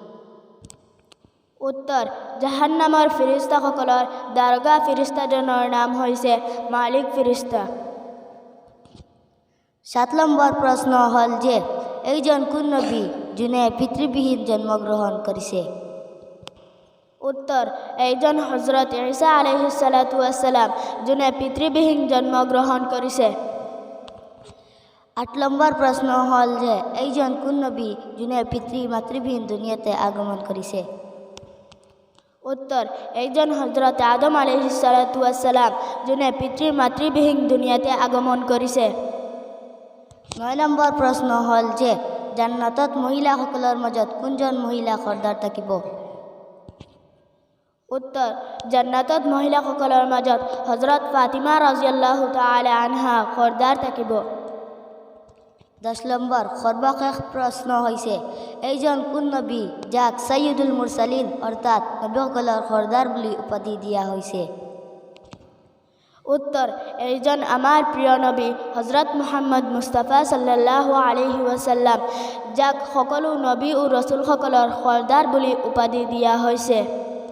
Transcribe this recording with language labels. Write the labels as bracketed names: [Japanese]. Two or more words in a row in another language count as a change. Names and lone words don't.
[Assamese] উত্তৰ জাহান্নামৰ ফিৰিস্তাসকলৰ দৰগাহ ফিৰিস্তাজনৰ নাম হৈছে মালিক ফিৰিস্তা। 7 নম্বৰ প্ৰশ্ন হ'ল যে এইজন কোন নবী যোনে পিতৃবিহীন জন্মগ্ৰহণ কৰিছে? উত্তৰ এইজন হজৰত ঈসা [Arabic] عليه الصلاة والسلام [Assamese] যোনে পিতৃবিহীন জন্মগ্ৰহণ কৰিছে। 8 নম্বৰ প্ৰশ্ন হ'ল যে এইজন কোন নবী যোনে পিতৃ মাতৃবিহীন দুনিয়াতে আগমন কৰিছে? উত্তৰ এইজন হজৰত আদম [Arabic] عليه الصلاة والسلام [Assamese] যোনে পিতৃ মাতৃবিহীন দুনিয়াতে আগমন কৰিছে। 9 নম্বৰ প্ৰশ্ন হ'ল যে জান্নাতত মহিলাসকলৰ মাজত কোনজন মহিলা সৰ্দাৰ থাকিব? উত্তৰ জান্নাতত মহিলাসকলৰ মাজত হজৰত ফাতিমা [Arabic] رضي الله تعالى عنها [Assamese] সৰ্দাৰ থাকিব। 10 নম্বৰ সৰ্বশেষ প্ৰশ্ন হৈছে এইজন কোন নবী যাক [Arabic] سيد المرسلين [Assamese] অৰ্থাৎ নবীসকলৰ সৰ্দাৰ বুলি উপাধি দিয়া হৈছে? উত্তৰ এইজন আমাৰ প্ৰিয় নবী হজৰত মুহাম্মদ মুস্তাফা [Arabic] صلى الله عليه وسلم [Assamese] যাক সকলো নবী ও ৰসুলসকলৰ সৰ্দাৰ বুলি উপাধি দিয়া হৈছে।